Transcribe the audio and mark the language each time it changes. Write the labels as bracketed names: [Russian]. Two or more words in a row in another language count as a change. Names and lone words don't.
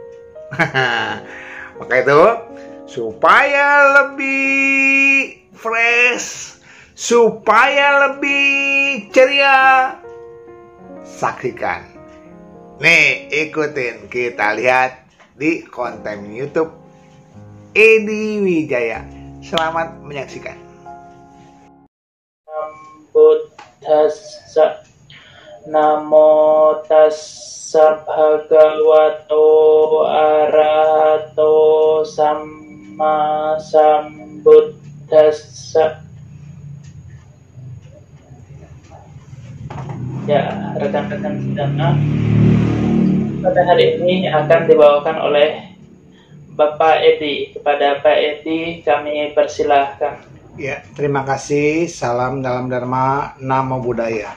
[Indonesian] Maka itu, supaya lebih fresh, supaya lebih ceria, saksikan. Nih, ikutin kita lihat di konten YouTube Edi Wijaya. Selamat menyaksikan. [Pali] Buddhassa Namo tassa bhagavato arahato samma sambuddhassa. [Indonesian] Ya, rekan-rekan sedana, pada hari ini akan dibawakan oleh Bapak Edi. Kepada Pak Edi kami persilahkan. Ya, terima kasih. Salam dalam Dharma, [Pali] Namo Buddhaya.